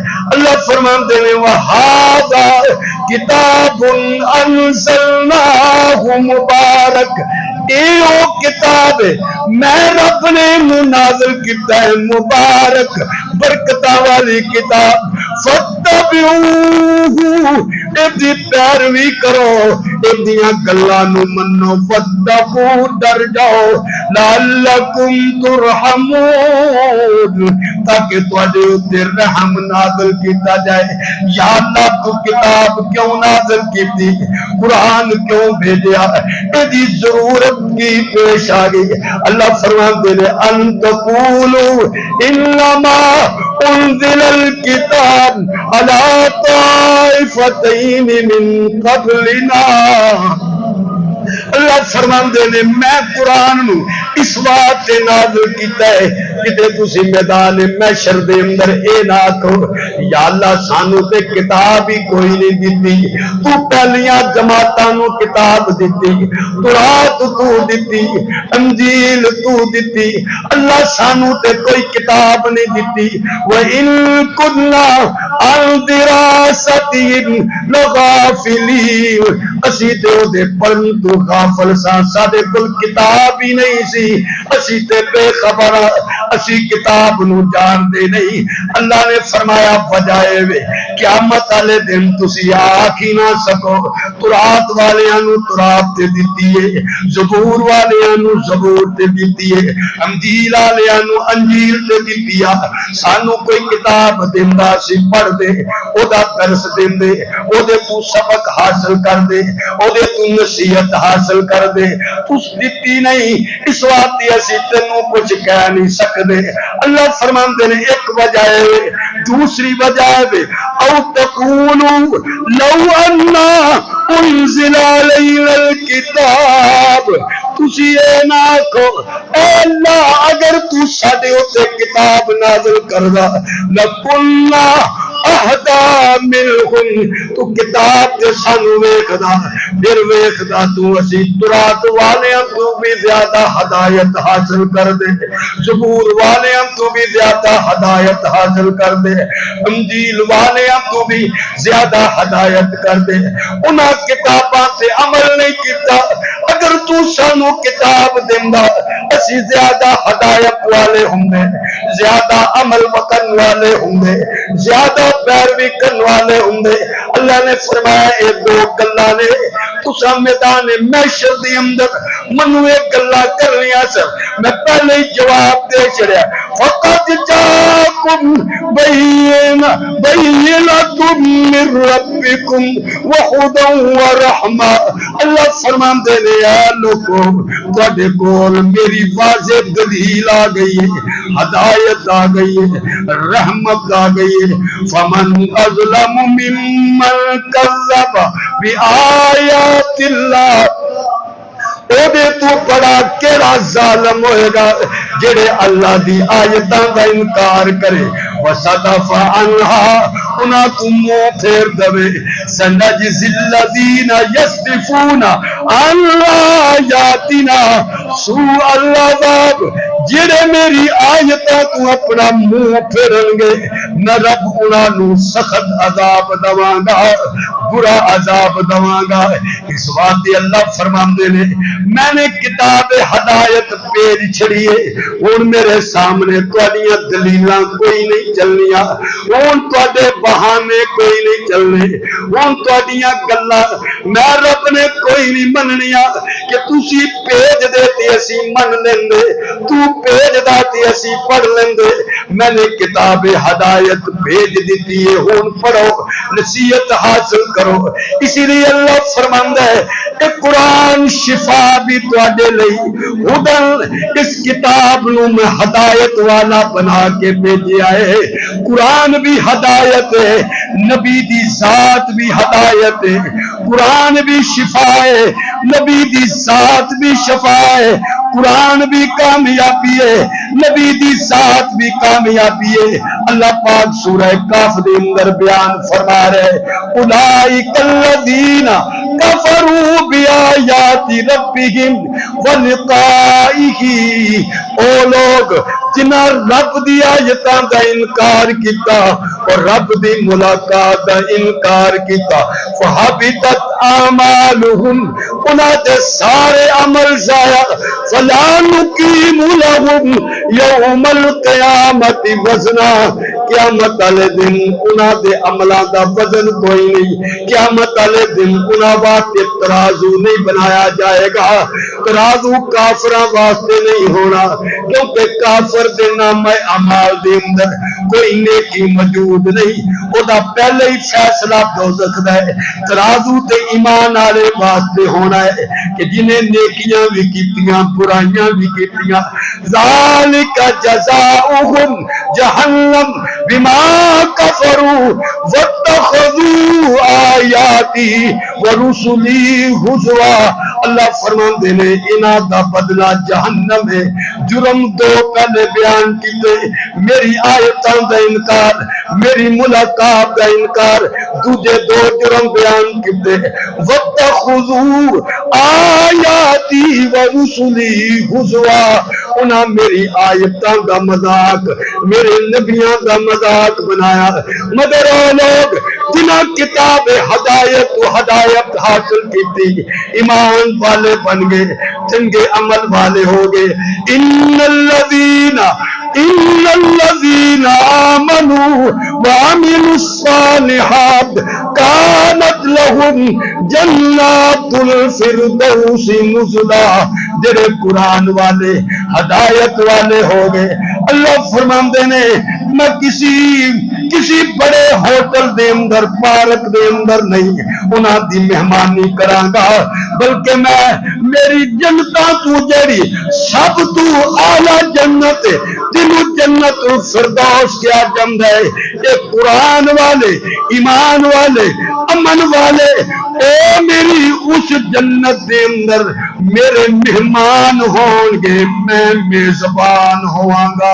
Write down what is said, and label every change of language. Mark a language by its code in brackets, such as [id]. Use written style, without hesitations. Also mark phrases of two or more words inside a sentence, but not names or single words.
[pa] اللہ فرماندے نے [ar] وَهَذَا کتاب انزلناہ مبارک [ur] یہ وہ کتاب ہے [pa] میں رب نے نازل کیتا ہے مبارک برکتاں والی کتاب فتبعوہ دی پیروی کرو ایدیاں گلاں نو منو فتقوا ڈر جاؤ لعلکم ترحمون تاکہ تواڈے اوتے رحم نازل کیتا جائے یا اللہ تو کتاب کیوں نازل کیتی قرآن کیوں بھیجیا ایدی ضرورت کی پیش آ گئی [ur] اللہ فرماتے ہیں [ar] ان تقولوا انما انزل الكتاب على طائفتين من قبلنا [pa] اللہ فرماندے نے میں قرآن نو اس واسطے نازل کیتا ہے کہ تسی میدان محشر دے اندر اے نہ کہو یا اللہ سانو تے کتاب ہی کوئی نہیں دتی تو پہلیاں جماعتاں نو کتاب دتی تورات تو دتی انجیل تو دتی اللہ سانو تے کوئی کتاب نہیں دتی [ar] وَإِن كُنَّا عَنْ دِرَاسَتِهِمْ لَغَافِلِينَ [pa] اسی تے او دے پڑھن تو غافل ساں ساڈے کول کتاب ہی نہیں سی اسی تے بے خبر اسی کتاب نو جان دے نہیں اللہ نے فرمایا بجائے وے قیامت والے دن تسی آکھ ہی نہ سکو تورات والیاں نو تورات تے دتی ہے زبور والیاں نو زبور تے دتی ہے انجیل والیاں نو انجیل تے دتی ہے سانو کوئی کتاب دیندا سی پڑھ دے او دا درس دیندے او دے تو سبق حاصل کر دے او دے تو نصیحت حاصل کر دے تس دتی نہیں اس واسطے اسی تینوں کچھ کہہ نہیں سکدے اللہ فرماندے نے ایک وجہ ہے دوسری وجہ ہے [ar] او تقولوا لو انا انزل علینا [pa] الکتاب تسی اے نہ کہو اے اللہ اگر تو ساڈے اوتے کتاب نازل کردا [ar] لکنا اہدا منہم [pa] تو کتاب دے سانو ویکھدا پھر ویکھدا تو اسی تورات والیاں تو بھی زیادہ ہدایت حاصل کر دے زبور والیاں تو بھی زیادہ ہدایت حاصل کر دے انجیل والیاں تو بھی زیادہ ہدایت کر دے انہاں کتاباں سے عمل نہیں کیتا اگر تو سانو کتاب دیندا اسی زیادہ ہدایت والے ہوندے زیادہ عمل وکن والے ہوندے زیادہ پیروی کرنے والے ہوندے اللہ نے فرمایا اے دو گلاں نے تساں میدان محشر دے اندر منو ایک گلاں کرنیاں سن میں پہلے ہی جواب دے چھڑیا [ar] فقط جاءکم بینۃ من ربکم وہدی ورحمہ [pa] اللہ فرماندے نے اے لوگو تواڈے کول میری واضح دلیل آ گئی ہے ہدایت آ گئی ہے رحمت آ گئی ہے [ar] فمن اظلم ممن کذب بآیات اللہ [pa] او دے تو بڑا کیڑا ظالم ہوئے گا جڑے اللہ دی آیتاں دا انکار کرے [ar] وصدف عنہا [pa] انہاں تو منہ پھیر دوے [ar] سنجزی الذین یصدفون عن آیاتنا سوء العذاب [pa] جڑے میری آیتاں تو اپنا منہ پھیرن گے نہ رب انہاں نو سخت عذاب دواں گا برا عذاب دواں گا اس واسطے اللہ فرماندے نے میں نے کتاب ہدایت پیج چھڑی ہے ہن میرے سامنے تواڈیاں دلیلاں کوئی نہیں چلنیاں ہن تواڈے بہانے کوئی نہیں چلنے ہن تواڈیاں گلاں میں رب نے کوئی نہیں مننیاں کہ تسی پیج دے تے اسی من لیندے تو پیج دا تے اسی پڑھ لیندے میں نے کتاب ہدایت بھیج دیتی ہے ہن پڑھو نصیحت حاصل کرو اسی لیے اللہ فرماندا ہے کہ قرآن شفا بھی تواڈے لئی ہدن اس کتاب نو میں ہدایت والا بنا کے بھیجیا ہے قرآن بھی ہدایت ہے نبی دی ذات بھی ہدایت ہے قرآن بھی شفا ہے نبی دی ذات بھی شفا ہے قرآن بھی کامیابی ہے نبی دی ذات بھی کامیابی ہے اللہ پاک سورہ کاف دے اندر بیان فرما رہے [ar] اولئک الذین کفروا بآیات ربہم ولقائہ [pa] کی او لوگ جنہاں رب دی آیتاں دا انکار کیتا اور رب دی ملاقات دا انکار کیتا [ar] فحبطت اعمالہم [pa] انہاں دے سارے عمل ضائع [ar] فلا نقیم لہم یوم القیامت وزنا [pa] قیامت والے دن انہاں دے عملاں دا وزن کوئی نہیں قیامت والے دن انہاں واسطے ترازو نہیں بنایا جائے گا ترازو کافراں واسطے نہیں ہونا کیونکہ کافر دے نام اعمال دے اندر کوئی نیکی موجود نہیں او دا پہلے ہی فیصلہ دوزخ دا ہے ترازو تے ایمان والے واسطے ہونا ہے کہ جنہیں نیکیاں بھی کیتیاں برائیاں بھی کیتیاں [ar] ذالک جزاؤہم جہنم بما کفروا واتخذوا آیاتی ورسلی ہزوا [pa] اللہ فرماندے نے انہاں دا بدلہ جہنم ہے جرم دو پہلے بیان کیتے میری آیتاں دا انکار میری ملاقات دا انکار دوجے دو جرم بیان کیتے [ar] واتخذوا آیاتی ورسلی ہزوا [pa] انہاں میری آیتاں دا مذاق میرے نبیاں دا مذاق بنایا [ur] مگر وہ لوگ جنہاں کتاب ہدایت و ہدایت حاصل کی تھی [pa] ایمان والے بن گئے چنگے عمل والے ہو گئے ان [ar] الذین آمنوا وعملوا الصالحات کانت لہم جنات الفردوس نزلا [pa] جڑے قرآن والے ہدایت والے ہو گئے اللہ فرماندے نے میں کسی بڑے ہوٹل دے اندر پارک دے اندر نہیں انہاں دی مہمانی کراں گا بلکہ میں میری جنتاں تو جڑی سب تو اعلی جنت جنوں [ar] جنت الفردوس [pa] کیا جمد ہے یہ قرآن والے ایمان والے امن والے اے میری اس جنت دے اندر میرے مہمان ہون گے میں میزبان ہواں گا